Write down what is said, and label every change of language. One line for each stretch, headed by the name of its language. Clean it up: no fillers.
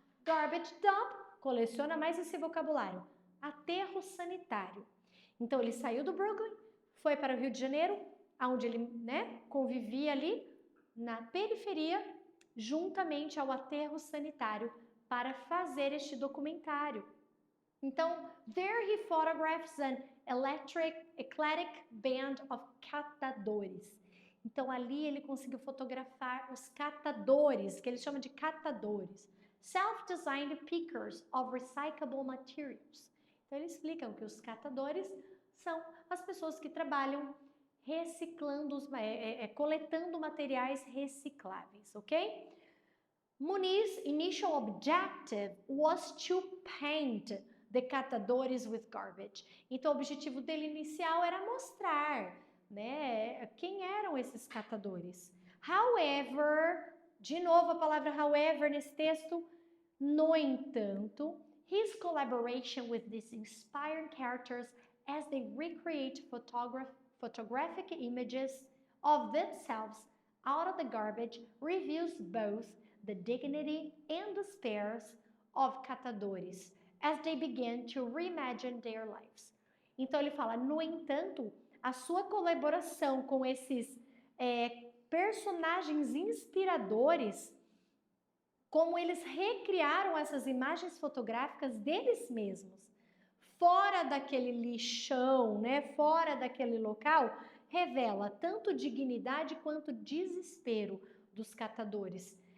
English: Garbage dump,
Portuguese: coleciona mais esse vocabulário. Aterro sanitário. Então, ele saiu do Brooklyn, foi para o Rio de Janeiro, onde ele convivia ali na periferia, juntamente ao aterro sanitário, para fazer este documentário.
English: Então, there he photographs an eclectic band of catadores.
Portuguese: Então, ali ele conseguiu fotografar os catadores, que ele chama de catadores.
English: Self-designed pickers of recyclable materials.
Portuguese: Então, ele explica que os catadores são as pessoas que trabalham reciclando, coletando materiais recicláveis, ok?
English: Muniz's initial objective was to paint the catadores with garbage.
Portuguese: Então, o objetivo dele inicial era mostrar, né, quem eram esses catadores.
English: However,
Portuguese: de novo a palavra however nesse texto, no entanto,
English: his collaboration with these inspiring characters as they recreate photographic images of themselves out of the garbage reveals both the dignity and despair of catadores as they begin to reimagine their lives.
Portuguese: Então ele fala, no entanto, a sua colaboração com esses personagens inspiradores, como eles recriaram essas imagens fotográficas deles mesmos, fora daquele lixão, né, fora daquele local, revela tanto dignidade quanto desespero dos catadores.